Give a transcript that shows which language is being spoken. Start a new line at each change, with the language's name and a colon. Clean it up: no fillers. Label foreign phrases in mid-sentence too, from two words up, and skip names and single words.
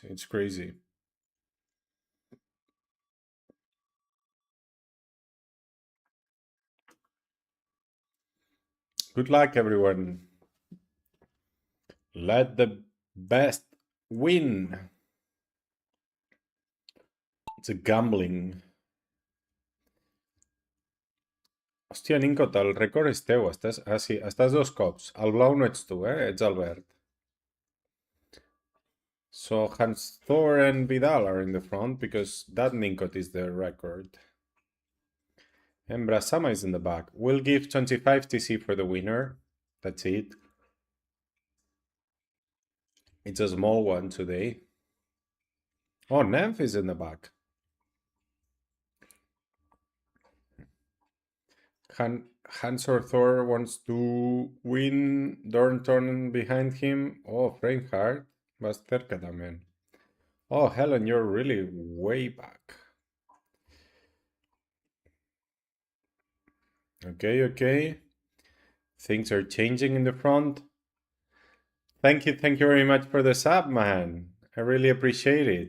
English: It's crazy. Good luck, everyone. Let the best win. It's a gambling.
Catalan: Hòstia, Nincot, el rècord és teu. Estàs, sí, estàs 2 cops. El blau no ets tu, ets Albert.
English: So Hans Thor and Vidal are in the front because that Ninkot is the record. And Brasama is in the back. We'll give 25 TC for the winner. That's it. It's a small one today. Oh, Nymph is in the back. Hans or Thor wants to win. Dornton behind him.
Spanish: Oh, Frameheart. Vas cerca también.
English: Oh, Helen, you're really way back. Okay, okay. Things are changing in the front. Thank you very much for the sub, man. I really appreciate it.